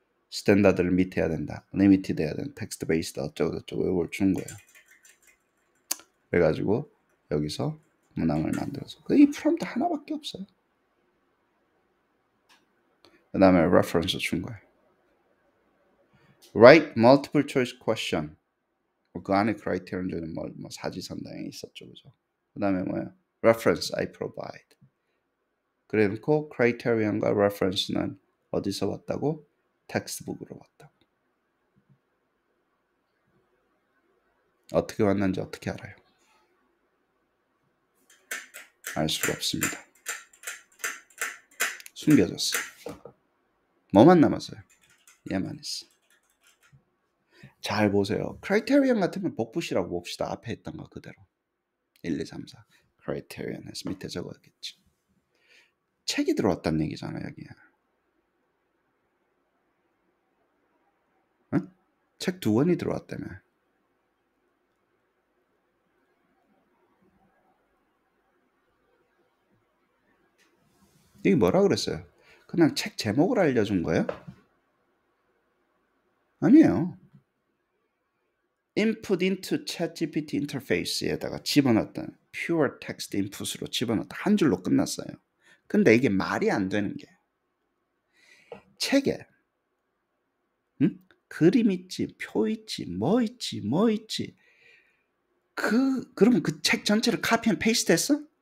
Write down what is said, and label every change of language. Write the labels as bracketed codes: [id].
[ko] 스탠다드를 밑해야 된다. 리미티드 해야 된다. 텍스트 베이스드 어쩌고 요걸 준 거예요. 그래가지고 여기서 문항을 만들어서. 이 프롬프트 하나밖에 없어요. 그 다음에 reference 준 거예요. [en] Write multiple choice question. [ko] 그 안에 크라이테리언 중에 뭐 사지선다형이 있었죠, 그죠? 그 다음에 뭐예요? [en] Reference I provide. [ko] 그래놓고 크라이테리언과 reference는 어디서 왔다고? 텍스트북으로 왔다고. 어떻게 왔는지 어떻게 알아요? 알 수가 없습니다. 숨겨졌어. 뭐만 남았어요? 얘만 있어. 잘 보세요. 크라이테리언 같으면 복붙이라고 봅시다. 앞에 있던 거 그대로. 1, 2, 3, 4. 크라이테리언 해서 밑에 적어야겠지. 책이 들어왔다는 얘기잖아요, 여기에. 응? 책 2권이 들어왔다며. 이게 뭐라 그랬어요? 그냥 책 제목을 알려준 거예요? 아니에요. [en] input into ChatGPT [ko] 인터페이스에다가 집어넣었던 [en] pure text input으로 [ko] 집어넣었다. 한 줄로 끝났어요. 근데 이게 말이 안 되는 게 책에 그림 있지, 표 있지, 뭐 있지. 그러면 그 책 전체를 카피 앤 페이스트 했어?